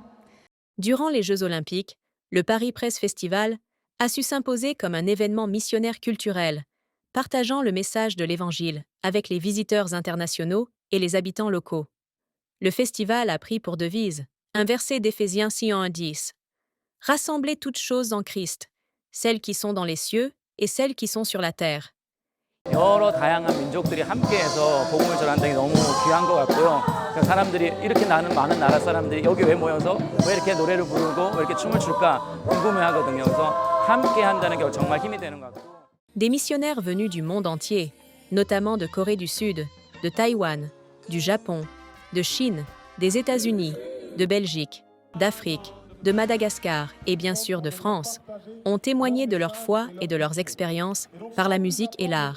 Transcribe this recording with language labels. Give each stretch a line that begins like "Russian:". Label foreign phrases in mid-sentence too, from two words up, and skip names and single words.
French: Durant les Jeux Olympiques, le Paris Praise Festival a su s'imposer comme un événement missionnaire culturel, partageant le message de l'Évangile avec les visiteurs internationaux et les habitants locaux. Le festival a pris pour devise un verset d'Éphésiens 6:1-10. « Rassemblez toutes choses en Christ, celles qui sont dans les cieux et celles qui sont sur la terre. »
Korean: 여러 다양한 민족들이 함께해서 복음을 전한다는 게 너무 귀한 것 같고요. 사람들이 이렇게 많은 나라 사람들이 여기 왜 모여서 왜 이렇게 노래를 부르고 왜 이렇게 춤을 출까 궁금해하거든요. 그래서 함께 한다는 게 정말 힘이 되는 것 같고.
French: Des missionnaires venus du monde entier, notamment de Corée du Sud, de Taïwan, du Japon, de Chine, des États-Unis, de Belgique, d'Afrique, de Madagascar et bien sûr de France, ont témoigné de leur foi et de leurs expériences par la musique et l'art.